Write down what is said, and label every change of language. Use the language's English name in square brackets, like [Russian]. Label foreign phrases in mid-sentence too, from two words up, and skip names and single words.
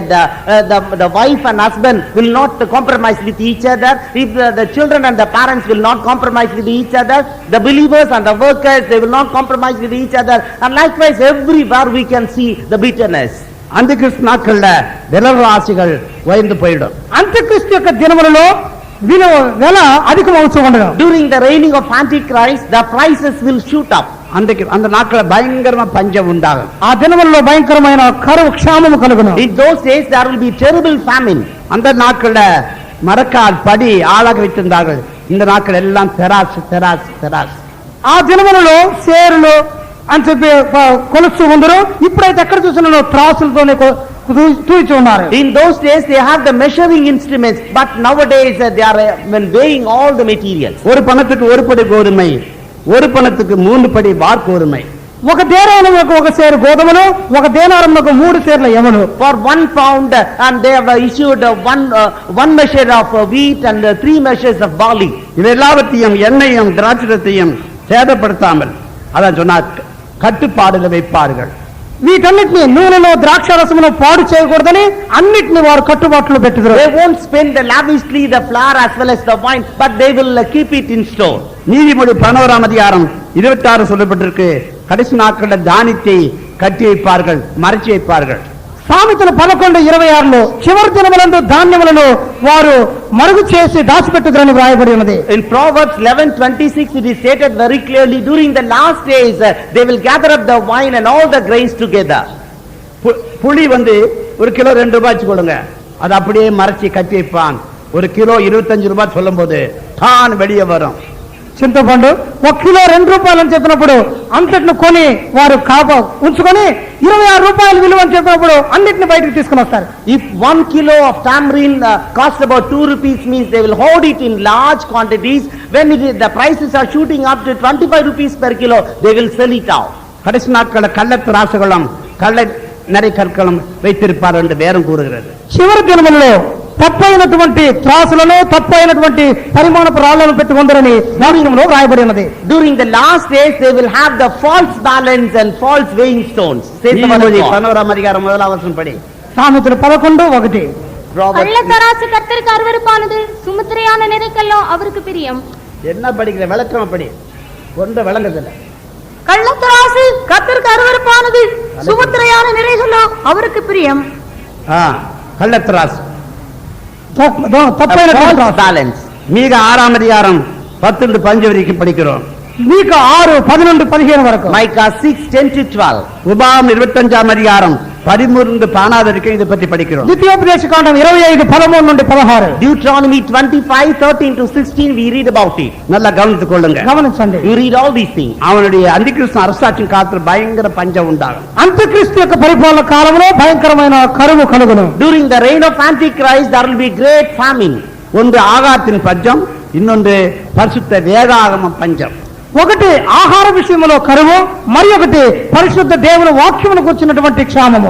[English] The wife and husband will not compromise with each other. If the children and the parents will not compromise with each other, the believers and the workers, they will not compromise with each other. And likewise everywhere we can see the bitterness. [Tamil] அந்த கிறிஸ்து நாட்கள்ல விலைவாசிகள் உயர்ந்து போயிடும். [Telugu] అంత్యక్రీస్తు యొక్క దినములలో వెల అధికమవుతూ ఉండదు. [English] During the reigning of Antichrist, the prices will shoot up. [Tamil] அந்த நாட்கள பயங்கரமா பஞ்சம் உண்டாகும். [Telugu] ఆ దినములలో భయంకరమైన కరువు క్షామము కలుగును. [English] In those days there will be terrible famine. [Tamil] அந்த நாட்கள மரக்கால் படி ஆளாக வைத்திருந்தார்கள். இந்த நாட்கள் எல்லாம் தெராசு தெராசு தெராசு. [Telugu] ఆ దినములలో సేరులు అని చెప్పి కొలుస్తూ ఉందరు. ఇప్పుడైతే ఎక్కడ చూసినా త్రాసులతోనే తూచి ఉన్నారు. [English] In those days they have the measuring instruments, but nowadays they are weighing all the materials. [Tamil] ஒரு பணத்துக்கு ஒரு படி கோதுமை, ஒரு பணத்துக்கு 3 படி வார்கோதுமை. [Telugu] ఒక దేనారమునకు ఒక సేరు గోధుమలు, ఒక దేనారమునకు 3 సేర్ల యవను. [English] For 1 pound and they have issued one measure of wheat and 3 measures of barley. [Tamil] இது எல்லாவற்றையும் எண்ணெயும் திராட்சையையும் சேதப்படுத்தாமல் அதான் சொன்னார், கட்டுப்பாடுல வைப்பார்கள். [Telugu] వీటన్నిటిని నూనెలో ద్రాక్షారసమును పాడు చేయకూడదని అన్నిటిని వారు కట్టుబాట్లు పెట్టారు. [English] They won't spend lavishly the flour as well as the wine, but they will keep it in store. [Tamil] நீதிமொழி 11ஆம் அதிகாரம் 26 சொல்லப்பட்டிருக்கு, கடைசி நாட்களில் தானியத்தை கட்டி வைப்பார்கள், மறைச்சி வைப்பார்கள். [Telugu] సామెతలు 11:26లో చివరి దినములందు ధాన్యములను వారు మరుగు చేసి దాచిపెట్టుదురని వ్రాయబడి ఉన్నది. [English] In Proverbs 11:26 it is stated very clearly, during the last days they will gather up the wine and all the grains together. [Tamil] புளி ஒரு கிலோ 2 ரூபாய் வச்சுக்கொள்ளுங்க, அது அப்படியே மறைச்சி கட்டி வைப்பான். ஒரு கிலோ 25 ரூபாய் சொல்லும் போது தான் வெளியே வரும். [Telugu] చింతపండు 1 కిలో 2 రూపాయలు అని చెప్పినప్పుడు అంతటిని కొని వారు ఉంచుకొని 26 రూపాయలు విలువ అని చెప్పినప్పుడు అన్నిటిని బయటకు తీసుకుని వస్తారు. [English] If 1 kilo of tamarind costs about 2 rupees, means they will hoard it in large quantities. When the prices are shooting up to 25 rupees per kilo, they will sell it out. [Tamil] கடைசி நாட்களில் கள்ளத்திராசுகளும் கள்ள நிறைய கற்களும் வைத்திருப்பார் என்று வேறும் கூறுகிறது. [Telugu] చివరి దినములలో తప్పైనటువంటి త్రాసులను తప్పైనటువంటి పరిమాణపు రాళ్లను పెట్టుకుందరని వాక్యంలో రాయబడి ఉన్నది. [English] During the last days they will have the false balance and false weighing stones. Says the word of God. [Tamil] 11వ அதிகாரம் 1వ வசனம் படி. [Telugu] సామెతలు 11:1. [Tamil] கள்ளத்தராசு கர்த்தருக்கு அருவருப்பானது, சுமுத்திரையான நிறைக்கல்லோ அவருக்கு பிரியம். என்ன படிக்கிற விளக்கம் படி. ஒன்று விளங்குதில்லை. கள்ளத்தராசு கர்த்தருக்கு அருவருப்பானது, சுமுத்திரையான நிறைகளோ அவருக்கு பிரியம். கள்ளத்தராசு [Telugu] తప్పైనటువంటి త్రాసు. [English] Balance. [Tamil] மீக 6ம் அதிகாரம் 10-15 வரைக்கும் படிக்கிறோம். [Telugu] మీకు 6:11-15 వరకు. [English] Micah 6:10-12. [Tamil] உபாகம் 25ம் அதிகாரம் 13-14 வரைக்கும் இதை பற்றி படிக்கிறோம். [Telugu] ద్వితీయోపదేశ కాండం 25:13-16. [English] Deuteronomy 25:13-16 we read about it. [Tamil] நல்லா கவனித்துக் கொள்ளுங்க. [Telugu] గమనించండి. [English] You read all these things. [Tamil] அவனுடைய அந்திகிறிஸ்து அரசாட்சியின் காலத்தில் பயங்கர பஞ்சம் உண்டாகும். [Telugu] అంత్యక్రీస్తు యొక్క పరిపాలన కాలంలో భయంకరమైన కరువు కలుగును. [English] During the reign of Antichrist there will be great famine. [Tamil] ஒன்று ஆகாரத்தின் பஞ்சம், இன்னொன்று பரிசுத்த வேதாகம பஞ்சம். [Telugu] ఒకటి ఆహార విషయంలో కరువు, మరి ఒకటి పరిశుద్ధ దేవుని వాక్యమును కూర్చున్నటువంటి క్షామము.